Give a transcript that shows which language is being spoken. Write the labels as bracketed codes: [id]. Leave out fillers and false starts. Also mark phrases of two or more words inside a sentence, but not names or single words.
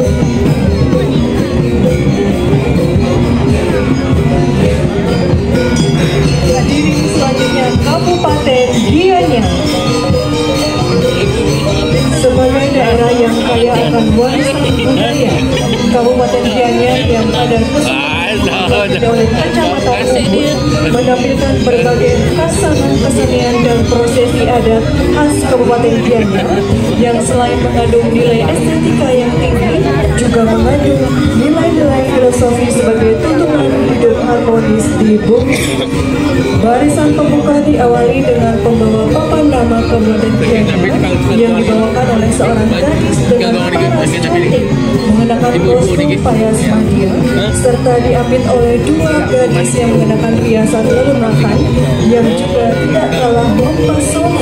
[id] Hadirin, selanjutnya Kabupaten Gianyar. Sebagai daerah yang kaya akan warisan budaya, Kabupaten Gianyar yang ada dari kecamatan tersebut menampilkan berbagai kasanah kesenian dan prosesi adat khas Kabupaten Gianyar yang selain mengandung nilai estetika yang tinggi, juga mengandung nilai-nilai filosofi sebagai tuntunan hidup harmonis di bumi. Barisan pembuka diawali dengan pembawa papan nama Kabupaten Gianyar yang dibawakan oleh seorang gadis dengan paras cantik mengenakan kostum payas madia, serta diapit oleh dua gadis yang mengenakan hiasan lelunakan yang juga tidak kalah mempesona.